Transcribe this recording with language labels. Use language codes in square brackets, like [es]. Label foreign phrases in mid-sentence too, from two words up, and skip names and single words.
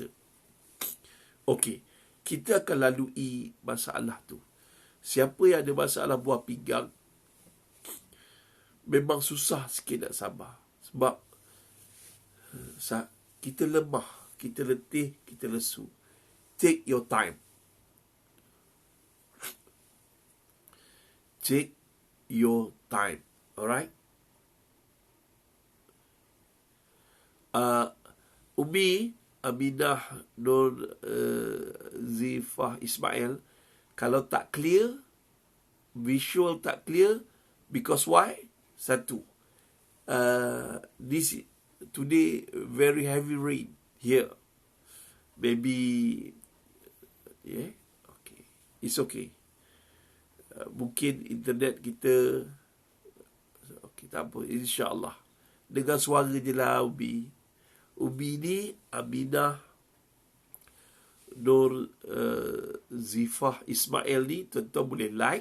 [ms] Okey, kita akan lalui masalah tu. Siapa yang ada masalah buah pinggang, memang susah sikit nak sabar. Sebab kita lemah, kita letih, kita lesu. [en] Take your time. Take your time. Alright? [ms] Umi Aminah Nur Zifah Ismail, kalau tak clear, visual tak clear, [en] because why? Satu, today very heavy rain here. Maybe, okay, it's okay. [ms] Mungkin internet kita, okay, tak apa, insyaAllah. Dengar suara je lah, Umi. Umi ni Aminah Nur Zifah Ismail ni, tuan-tuan boleh like.